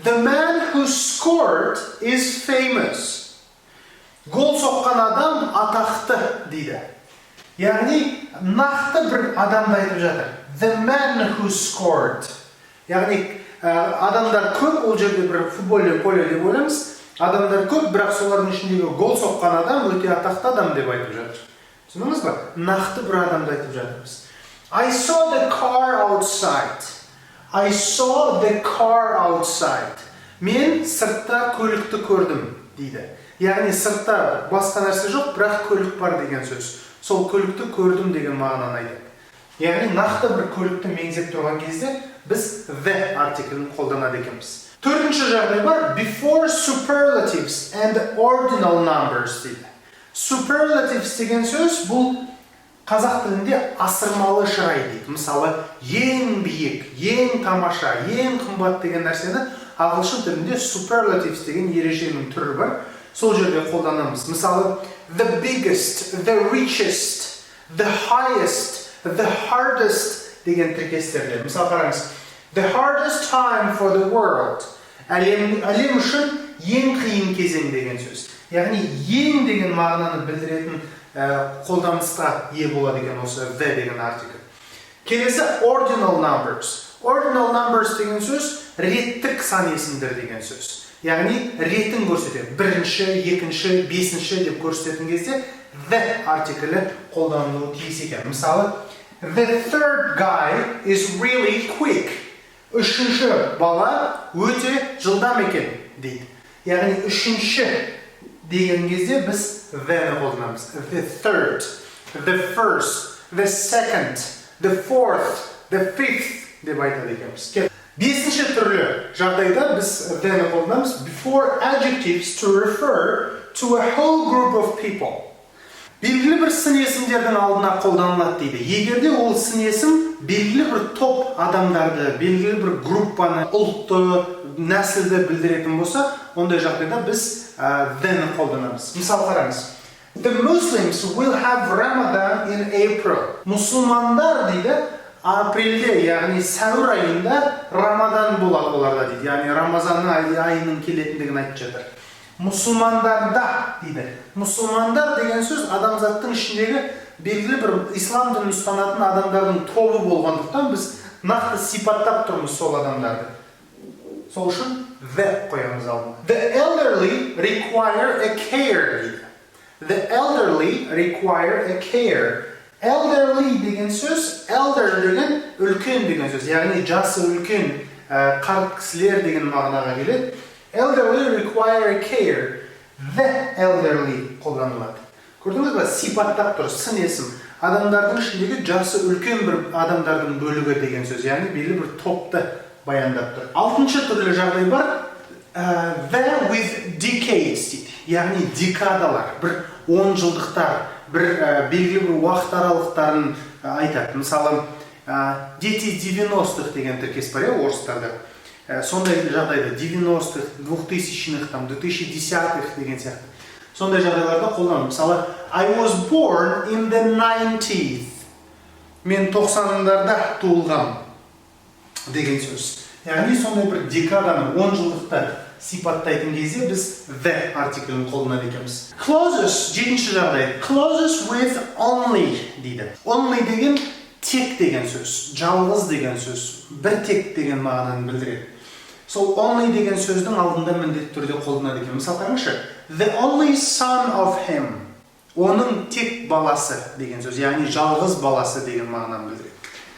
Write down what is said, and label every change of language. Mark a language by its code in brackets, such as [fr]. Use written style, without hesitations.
[en] The man who scored is famous. [kk] Гол соққан адам атақты дейді. Яғни нақты бір адамды айтып жатыр. [en] The man who scored. [kk] Яғни адамдар көп, ол жерде бір футбольный поле деп ойлаймыз. Адамдар көп, бірақ солардың ішіндегі гол соққан адам өте атақты адам деп айтып жатыр. Түсіндіңіз бе? Нақты бір адамды айтып жатырмыз. [en] I saw the car outside. I saw the car outside. [kk] Мен сыртта көлікті көрдім дейді. Яғни сыртта басқа нәрсе жоқ, бірақ көлік бар деген сөз. Сол көлікті көрдім деген мағынаны айтады. Яғни нақты бір көлікті меңзеп тұрған кезде біз the артиклін қолданады екенбіз. Төртінші жағдай бар, [en] before superlatives and ordinal numbers дейді. [kk] Superlatives деген сөз бұл қазақ тілінде асырмалы шырай дейді. Мысалы, ең биік, ең тамаша, ең қымбат деген нәрсені ағылшын тілінде superlatives деген ереженің түрі бар. Сол жерде қолданамыз. [en] Мысалы, the biggest, the richest, the highest, the hardest [kk] деген тіркестерде. Мысалы қараңыз. [en] The hardest time for the world. [kk] Әлем үшін ең қиын кезең деген сөз. Яғни ең деген мағынаны білдіретін қолданысқа ие болады екен осы the деген артикль. Келесі ordinal numbers. Ordinal numbers деген сөз реттік сан есімдер деген сөз. Яғни ретін көрсетеді. Бірінші, екінші, бесінші деп көрсететін кезде the артиклі қолданылуы тиіс екен. [en] Мысалы, the third guy is really quick. [kk] Үшінші бала өте жылдам екен дейді. Яғни үшінші деген кезде біз the-ні қолданамыз. [en] The third, the first, the second, the fourth, the fifth [kk] деп айтады екенбіз. Бесінші түрлі жағдайда біз the-ні қолданамыз. [en] Before adjectives to refer to a whole group of people. [kk] Белгілі бір сын есімдердің алдына қолданылады дейді. Егерде ол сын есім белгілі бір топ адамдарды, белгілі бір группаны, ұлтты, нәсілді білдіретін болса, ондай жағдайда біз the-ні қолданамыз. Мысал қараңыз. [en] The Muslims will have Ramadan in April. [kk] Мұсылмандар дейді, апрельде, яғни сәуір айында Рамадан болады оларда дейді. Яғни Рамазан айының келетіндігін айтып жатыр. Мұсылмандарда дейді. Мұсылмандар деген сөз адамзаттың ішіндегі белгілі бір ислам дінін ұстанатын адамдардың тобы болғандықтан біз нақты сипаттап тұрмыз сол адамдарды. Сол үшін the қоямыз алдына. [en] The elderly require a care дейді. The elderly require a care. [kk] Elderly деген сөз, elder деген үлкен деген сөз. Яғни жасы үлкен, қарт кісілер деген мағынаға келеді. [en] Elderly require a care. The elderly қолданылады. [kk] Көрдіңіз бе? Сипаттап тұр, сын есім. Адамдардың ішіндегі жасы үлкен бір адамдардың бөлігі деген сөз. Яғни белгілі бір топты баяндап тұр. Алтыншы түрлі жағдай бар. [en] The with decades дейді. [kk] Яғни декадалар, бір 10 жылдықтар, бір белгілі бір уақыт аралықтарын айтады. Мысалы, [ru] дети 90-х [kk] деген тіркес бар, орыстарда. Сондай жағдайда 90-х, 2000-х, 2010-х деген сияқты. Сондай жағдайларда қолданылады. [en] Мысалы, I was born in the 90s. [kk] Мен 90-дарда туылғам деген сөз. Яғни сондай бір декаданы 10 жылдықты сипаттайтын кезде біз the артиклін қолданады екенбіз. Clauses, жетінші жағдай. [en] Clauses with only дейді. [kk] Only деген тек деген сөз, жалғыз деген сөз, бір тек деген мағынаны білдіреді. Сол only деген сөздің алдында міндетті түрде қолданады екен. Мысал қараңызшы. [en] The only son of him. [kk] Оның тек баласы деген сөз, яғни жалғыз баласы деген мағынаны білдіреді.